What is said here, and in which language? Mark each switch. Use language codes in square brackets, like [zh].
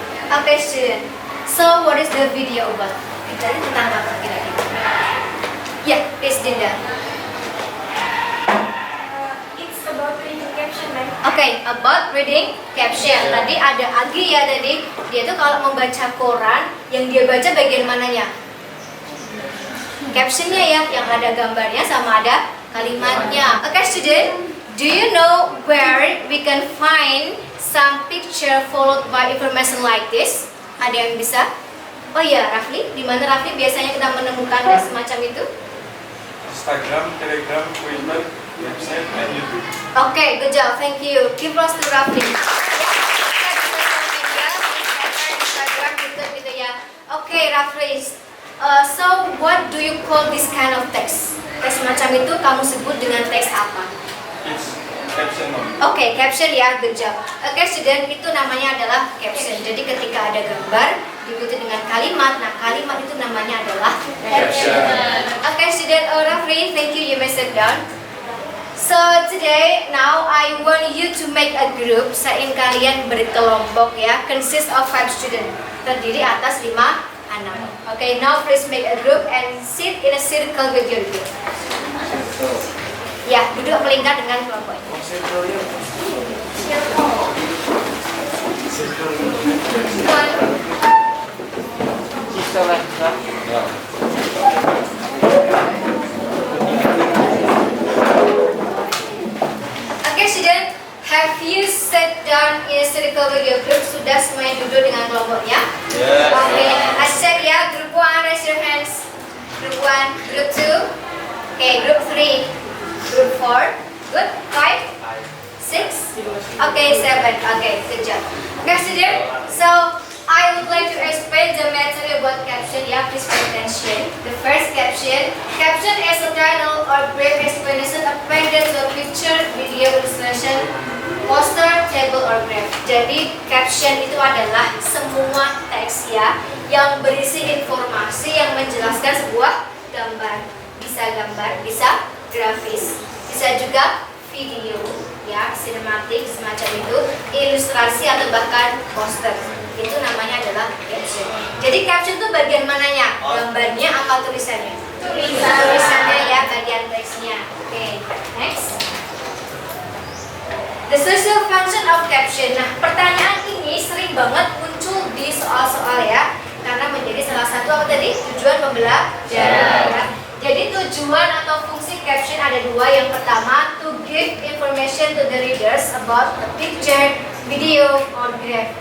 [en] Okay, student. So, what is the video about? [id] Jadi tentang apa kira-kira? [en] Yeah, please, [id] Dinda. [en] It's about reading caption, right? Okay, about reading caption. [id] Tadi ada Agi ya tadi. Dia tuh kalau membaca koran, yang dia baca bagian mananya? Captionnya ya, yang ada gambarnya sama ada kalimatnya. [en] Okay, student. Do you know where we can find some picture followed by information like this? [id] Ada yang bisa? Oh iya, Rafli, di mana Rafli biasanya kita menemukan semacam itu? [en] Instagram, Telegram, Twitter, website, and YouTube. Okay, good job, thank you. Give us to Rafli. [id] Ya, kita di sosial media, [en] Instagram, YouTube [id] gitu ya. [en] Okay, Rafli. So, what do you call this kind of text? [id] Teks macam itu kamu sebut dengan teks apa? [en] It's caption only. Oke, caption ya, good job. [id] Oke, student, itu namanya adalah caption. Jadi ketika ada gambar diikuti dengan kalimat, nah kalimat itu namanya adalah caption. [en] Oke, student, Rafli, thank you. You may sit down. So today, now I want you to make a group. [id] Saya ingin kalian berkelompok ya. [en] Consist of 5 student. [id] Terdiri atas 5 anak. [en] Oke, now please make a group and sit in a circle with your group. [id] Ya, duduk melingkar dengan kelompoknya. [en] Oke, student, have you sat down in a circle with your group? [id] Sudah semuanya duduk dengan kelompoknya? [en] Yes. Oke, I said ya, group 1, raise your hands. Group 1, group 2. Okay, group 3. Group 4, good, 5, 6, okay, 7, okay, good job. Okay, student, so I would like to explain the matter about caption. Yeah, please pay attention. The first caption is a title or brief explanation appended to a picture, video, illustration, poster, table, or graph. [id] Jadi caption itu adalah semua teks ya yang berisi informasi yang menjelaskan sebuah gambar. Bisa bisa grafis, bisa juga video ya, sinematik semacam itu, ilustrasi atau bahkan poster. Itu namanya adalah caption. Jadi caption itu bagian mananya? Gambarnya apa tulisannya? Tulisannya ya, bagian teksnya. [en] Oke, next. The social function of caption. [id] Nah, pertanyaan ini sering banget muncul di soal-soal ya, karena menjadi salah satu apa tadi? Tujuan pembelajaran. Ya. Jadi tujuan atau fungsi caption ada dua. Yang pertama, [en] to give information to the readers about a picture, video, or graph.